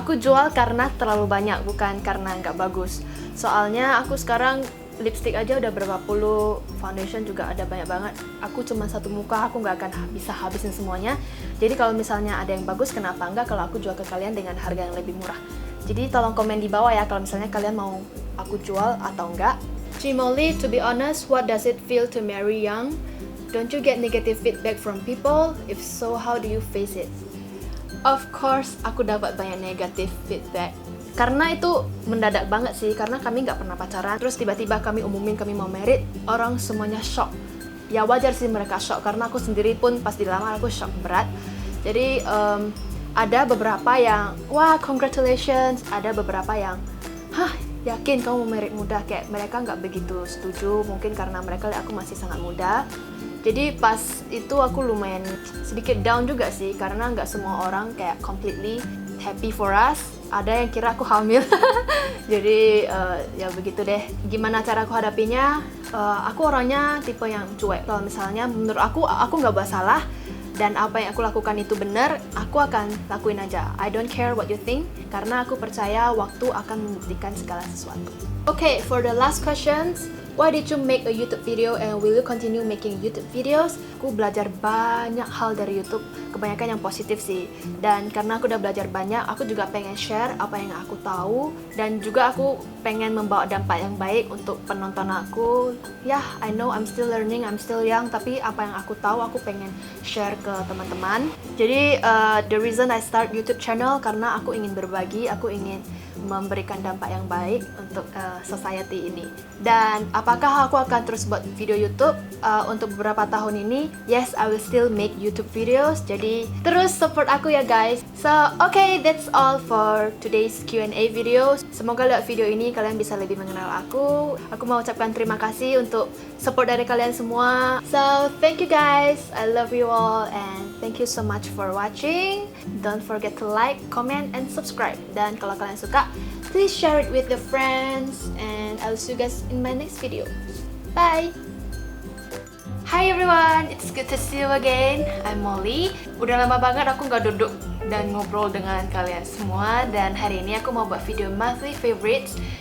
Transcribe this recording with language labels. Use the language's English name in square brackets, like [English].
[Indonesian] Aku jual karena terlalu banyak, bukan karena nggak bagus. Soalnya aku sekarang lipstick aja udah berapa puluh, foundation juga ada banyak banget. Aku cuma satu muka, aku nggak akan bisa habisin semuanya. Jadi kalau misalnya ada yang bagus, kenapa nggak kalau aku jual ke kalian dengan harga yang lebih murah. Jadi tolong komen di bawah ya kalau misalnya kalian mau aku jual atau enggak. [English] Cimoli, to be honest, what does it feel to marry young? Don't you get negative feedback from people? If so, how do you face it? Of course, [Indonesian] aku dapat banyak [English] negative feedback. [Indonesian] Karena itu mendadak banget sih, karena kami nggak pernah pacaran. Terus tiba-tiba kami umumin kami mau married, orang semuanya shock. Ya wajar sih mereka shock, karena aku sendiri pun pas dilamar aku shock berat. Jadi ada beberapa yang, wah congratulations. Ada beberapa yang, hah yakin kamu mau married muda? Kayak mereka nggak begitu setuju, mungkin karena mereka lihat aku masih sangat muda. Jadi pas itu aku lumayan sedikit down juga sih, karena nggak semua orang kayak [English] completely happy for us. [Indonesian] Ada yang kira aku hamil. Jadi ya begitu deh. Gimana cara aku hadapinya? Aku orangnya tipe yang cuek. Kalau misalnya menurut aku nggak buat salah dan apa yang aku lakukan itu benar, aku akan lakuin aja. [English] I don't care what you think, [Indonesian] karena aku percaya waktu akan membuktikan segala sesuatu. [English] Okay, for the last questions, why did you make a YouTube video and will you continue making YouTube videos? [Indonesian] Aku belajar banyak hal dari YouTube, kebanyakan yang positif sih. Dan karena aku udah belajar banyak, aku juga pengen share apa yang aku tahu. Dan juga aku pengen membawa dampak yang baik untuk penonton aku. Ya, [English] I know I'm still learning, I'm still young, [Indonesian] tapi apa yang aku tahu aku pengen share ke teman-teman. Jadi [English] the reason I start YouTube channel [Indonesian] karena aku ingin berbagi, aku ingin memberikan dampak yang baik untuk society ini. Dan apakah aku akan terus buat video YouTube untuk beberapa tahun ini? [English] Yes, I will still make YouTube videos. [Indonesian] Jadi terus support aku ya guys. [English] So okay, that's all for today's Q&A video. [Indonesian] Semoga lewat video ini kalian bisa lebih mengenal aku. Aku mau ucapkan terima kasih untuk support dari kalian semua. [English] So thank you guys. I love you all and thank you so much for watching. Don't forget to like, comment, and subscribe. [Indonesian] Dan kalau kalian suka, [English] please share it with your friends. And I'll see you guys in my next video. Bye! Hi everyone, it's good to see you again. I'm Molly. [Indonesian] Udah lama banget aku nggak duduk dan ngobrol dengan kalian semua. Dan hari ini aku mau buat video monthly favorites.